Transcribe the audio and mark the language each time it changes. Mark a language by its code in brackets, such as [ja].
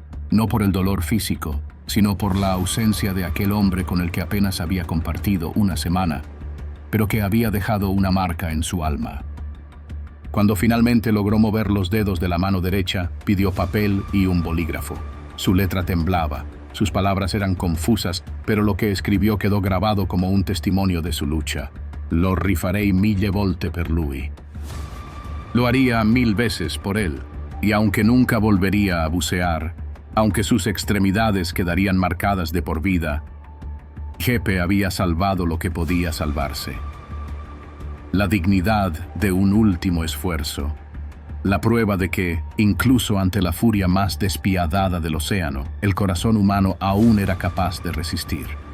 [es] No por el dolor físico, sino por la ausencia de aquel hombre con el que apenas había compartido una semana, pero que había dejado una marca en su alma. Cuando finalmente logró mover los dedos de la mano derecha, pidió papel y un bolígrafo. Su letra temblaba, sus palabras eran confusas, pero lo que escribió quedó grabado como un testimonio de su lucha. [it] Lo rifarei 1000 volte per lui. [es] Lo haría 1000 veces por él, y aunque nunca volvería a bucear, aunque sus extremidades quedarían marcadas de por vida, Gepe había salvado lo que podía salvarse. La dignidad de un último esfuerzo. La prueba de que, incluso ante la furia más despiadada del océano, el corazón humano aún era capaz de resistir.